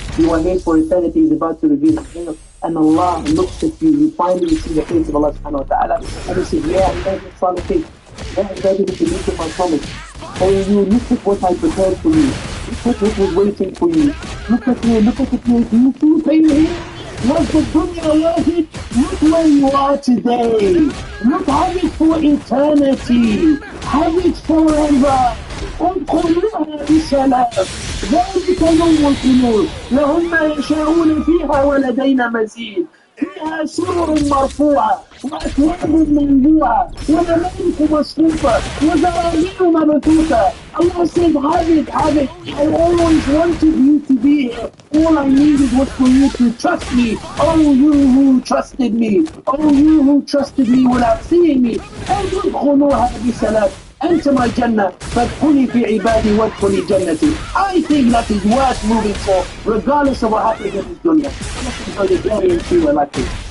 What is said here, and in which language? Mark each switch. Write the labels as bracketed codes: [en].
[en] You are here for eternity, is about to reveal His veil. And Allah looks at you, you finally see the face of Allah subhanahu wa ta'ala, and He says, Ya Ibadallah Salihin, Ya Ibadallah, if you look at my promise, oh you, look at what I prepared for you, look at what was waiting for you, look at me, do you feel pain here? Was the dunya worth it? Look where you are today. Look, have it for eternity. Have it forever. [ar] ادخلوها بسلام ذلك يوم الخلود لهم ما يشاءون فيها ولدينا مزيد فيها سرر مرفوعة وأكواب موضوعة ونمارق مصفوفة وزرابي مبثوثة. [en] Allah said, have it. I always wanted you to be here. All I needed was for you to trust me. Oh, you who trusted me. Oh, you who trusted me without seeing me. [ar] ادخلوها بسلام. [en] Enter my Jannah, [ar] فادخلي في عبادي وادخلي جنتي. [en] I think that is worth moving for, regardless of what happens in this dunya. Let's enjoy the journey and see where life is.